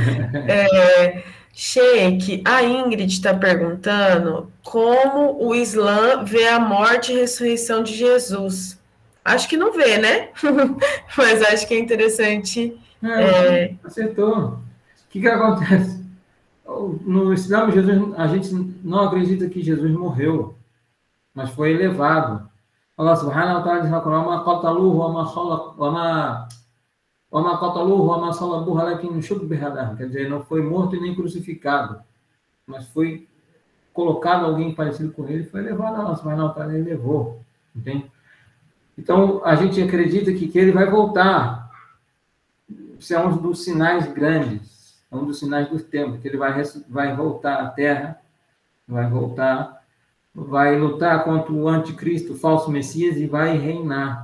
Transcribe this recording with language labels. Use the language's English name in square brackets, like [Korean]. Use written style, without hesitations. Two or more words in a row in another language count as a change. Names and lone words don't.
[Portuguese] Sheik, a Ingrid está perguntando como o Islã vê a morte e ressurreição de Jesus. Acho que não vê, né? Mas acho que é interessante. Acertou. O que acontece? No Islã, a gente não acredita que Jesus morreu, mas foi elevado. [Arabic] الله سبحانه وتعالى [Portuguese] diz na Corão: [Arabic] "ما قتلوه وما قتلوه وما صلبوه ولكن شبه له." [Portuguese] Quer dizer, não foi morto e nem crucificado, mas foi colocado alguém parecido com ele, foi elevado. [Arabic] الله سبحانه وتعالى [Portuguese] elevou, entende? Então, a gente acredita que ele vai voltar. Isso é um dos sinais grandes, é um dos sinais dos tempos, que ele vai voltar à Terra, vai voltar, vai lutar contra o anticristo, o falso Messias, e vai reinar.